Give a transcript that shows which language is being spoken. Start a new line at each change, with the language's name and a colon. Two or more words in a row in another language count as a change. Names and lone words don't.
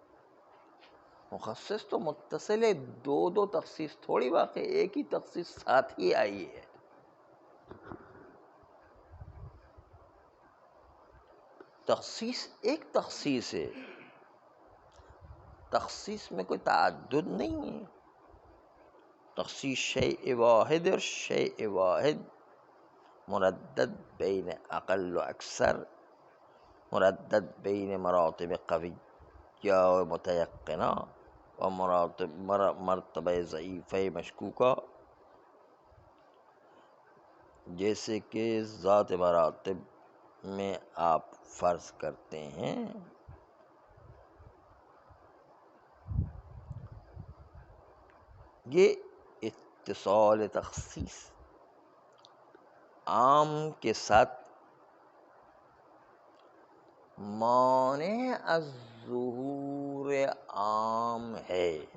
Urdu: مخصص تو متصل ہے، دو تخصیص تھوڑی واقع، ایک ہی تخصیص ساتھ ہی آئی ہے۔ تخصیص ایک تخصیص ہے، تخصیص میں کوئی تعدد نہیں ہے۔ تخصیص شیء واحد اور شیء واحد مردد بین اقل و اکثر، مردد بین مراتب قویہ و متیقنہ و مرتبہ ضعیفہ مشکوکہ۔ جیسے کہ ذات مراتب میں آپ فرض کرتے ہیں یہ اتصال تخصیص عام کے ساتھ مانع از ظہور عام ہے۔